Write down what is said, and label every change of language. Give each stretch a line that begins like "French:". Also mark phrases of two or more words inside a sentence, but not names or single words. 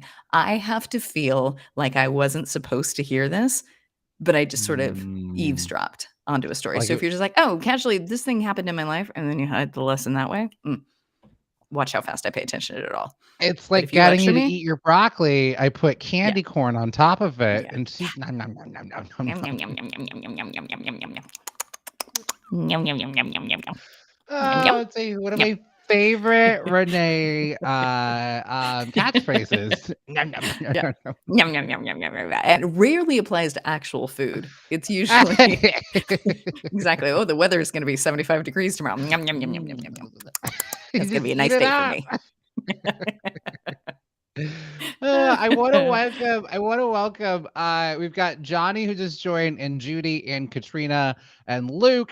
English: I have to feel like I wasn't supposed to hear this, but I just sort of eavesdropped onto a story. Like So if you're just like, oh, casually, this thing happened in my life, and then you had the lesson that way, watch how fast I pay attention to it all. it's But like if you getting lecture you to me, eat your broccoli. I put candy corn on top of it, Yeah. and she's nom, nom, nom, nom, nom, nom, Yum, nom. yum, yum, yum, yum, yum, yum, yum, yum, yum, yum. Yum, yum, yum, yum, yum, yum, yum. Oh, let's see. One of Yum. my favorite Renee catchphrases. Nom, nom, nom, Yeah. nom, nom. Yum, yum, yum, yum, yum, yum, yum. And it rarely applies to actual food. It's usually exactly. Oh, the weather is going to be 75 degrees tomorrow. Yum, yum, yum, yum, yum, yum, yum. You That's going to be a just nice eat it day for up. me. I want to welcome. We've got Johnny who just joined, and Judy, and Katrina, and Luke.